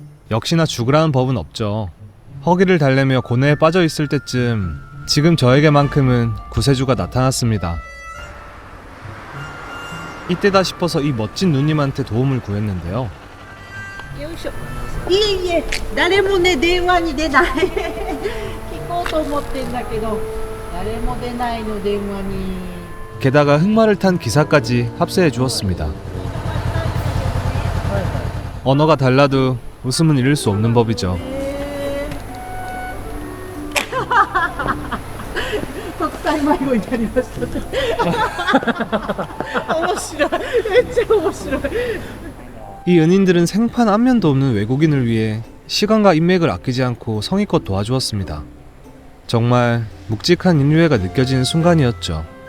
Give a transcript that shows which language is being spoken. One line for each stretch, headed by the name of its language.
Korean: 역시나 죽으라는 법은 없죠. 허기를 달래며 고뇌에 빠져 있을 때쯤 지금 저에게만큼은 구세주가 나타났습니다. 이때다 싶어서 이 멋진 누님한테 도움을 구했는데요.
Japanese: よいしょ。いえいえ、誰もね電話に出ない。聞こうと思ってんだけど、誰も出ないの電話に。
Korean: 게다가 흑마를 탄 기사까지 합세해 주었습니다. 언어가 달라도 웃음은 잃을 수 없는 법이죠.
Japanese: 国際迷子になりました面白いめっちゃ面白い
Korean: 이 연인들은 생판 안면도 없는 외국인을 위해 시간과 인맥을 아끼지 않고 성의껏 도와주었습니다. 정말 묵직한 인류애가 느껴지는 순간이었죠.